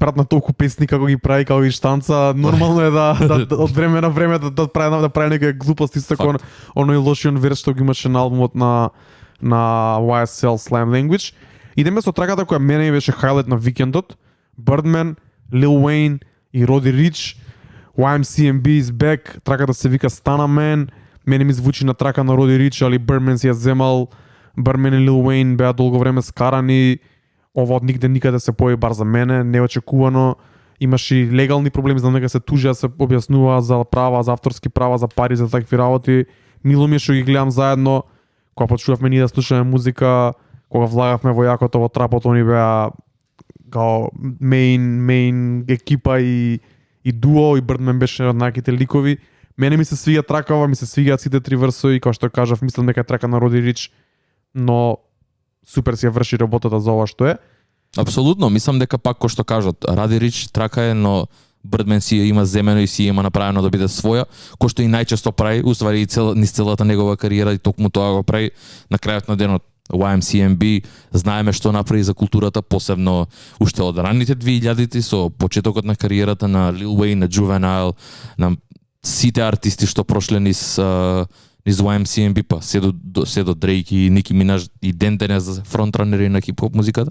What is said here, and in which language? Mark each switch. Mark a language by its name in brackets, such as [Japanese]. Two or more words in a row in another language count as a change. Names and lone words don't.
[Macedonian] Брат на толку песни како ги прави, како ги штанца, нормално е да од време на време да прави некоја глупости како оној лошиот верс што ги имаше на албумот на YSL Slam Language. Идеме со траката која мене беше хайлайт на викендот. Birdman, Lil Wayne и Roddy Ricch. [English] YMCMB is back. [Macedonian] Траката се вика Stana Man. Мене ми звучи на трака на Roddy Ricch, али Birdman си ја земал. Birdman и Lil Wayne беа долго време скарани. Ова од нигде никаде се појави бар за мене, неочекувано. Имаше и легални проблеми, знам дека се тужи, се објаснува за права, за авторски права, за пари, за такви работи. Мило ми е што ги гледам заедно. Кога почувавме ние да слушаме музика, кога влагавме во јакото во трапот, они беа као мейн екипа и дуо, и Birdman беше од најаките ликови. Мене ми се свиѓа тракава, ми се свиѓаат сите три версови, како што кажав, мислам дека е трака на Roddy Ricch, но супер си ја врши работата за ова што е. Апсолутно, мислам дека пак кој што кажат, Roddy Ricch трака е, но Birdman си има земено и си има направено да биде своја, кој што и најчесто прави, уствари низ целата негова кариера и токму тоа го прави. На крајот на денот YMCMB, знаеме што направи за културата, посебно уште од раните 2000-ти со почетокот на кариерата на Lil Wayne, на Juvenile, на сите артисти што прошле низ YMCMB, па се до Drake и Nicki Minaj и ден денес фронтранери на хип-хоп музиката.